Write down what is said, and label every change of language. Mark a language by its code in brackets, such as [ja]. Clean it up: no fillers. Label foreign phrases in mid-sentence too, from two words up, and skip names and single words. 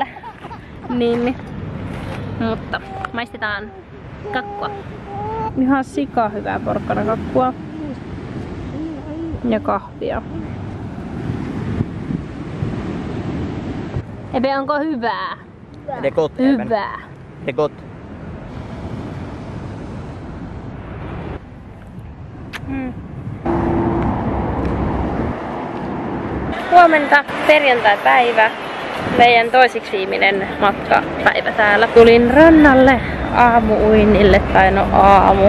[fi] Niin. Mutta maistetaan kakkua. Ihan sika hyvää porkkanakakkua. Ja kahvia. Ebe, onko hyvää? [sv] Det är gott. [fi] Hyvää. [sv] Det är gott. [fi] Huomenta, perjantai-päivä. Meidän toisiksi viimeinen matkapäivä täällä. Tulin rannalle aamuuinnille, tai no aamu.